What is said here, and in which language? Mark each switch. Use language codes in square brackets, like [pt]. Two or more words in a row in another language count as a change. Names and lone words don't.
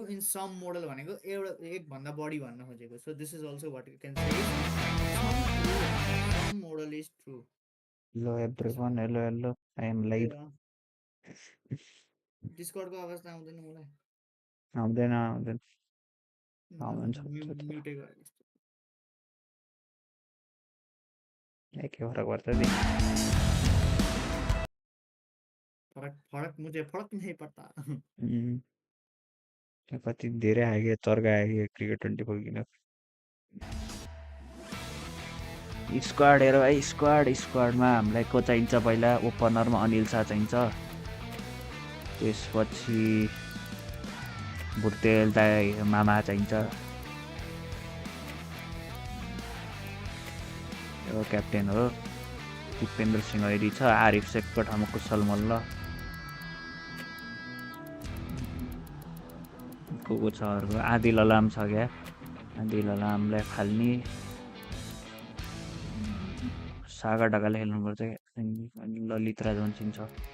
[en] in some model [ne] भनेको एक भन्दा बढी भन्न खोजेको. [en] So this is also what you can say. Some model is true. Hello everyone, hello. I am live. [ne] Discord को आवाज आउँदैन मलाई. आउँदैन. म्युट गरे. के फरक पर्छ नि? [hi] फरक मुझे फरक नहीं पड़ता. [ne] कति धेरै आयो चर्का आयो क्रिकेट 24 किन स्क्वाड हेर भाइ स्क्वाडमा हामीलाई को चाहिन्छ पहिला ओपनरमा अनिल शाह चाहिन्छ त्यसपछि भुर्तेल दाइ मामा चाहिन्छ यो क्याप्टेन हो दिपेन्द्र सिंह ऐरी छ आरिफ शेखको ठाउँमा कुशल मल्ल को छ अरूको आदिल अलाम छ क्या आदिल अलामलाई फाल्ने सागा ढकाले खेल्नुपर्छ ललित राजवंशी छ